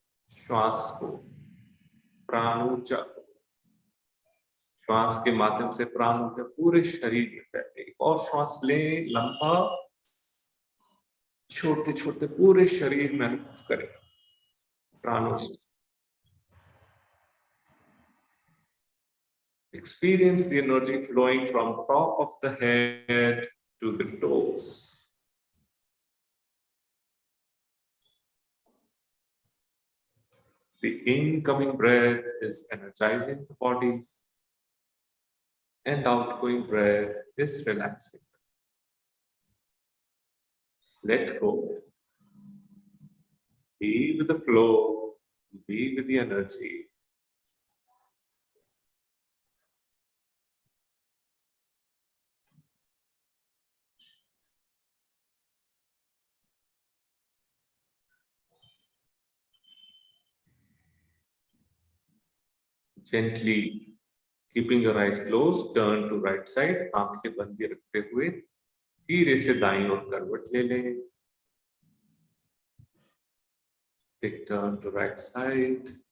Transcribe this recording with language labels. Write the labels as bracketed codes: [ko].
[hi] श्वास को, प्राण ऊर्जा को, श्वास के माध्यम से प्राण ऊर्जा पूरे शरीर में फैले। और श्वास लें लंबा, छोड़ते छोड़ते पूरे शरीर में अनुभव करें प्राण ऊर्जा। [en] Experience the energy flowing from top of the head to the toes. The incoming breath is energizing the body, and outgoing breath is relaxing. Let go. Be with the flow, be with the energy. Gently, keeping your eyes closed, turn to right side. [hi] आंखें बंदी रखते हुए धीरे से दाईं ओर करवट ले लें. [en] Take turn to right side.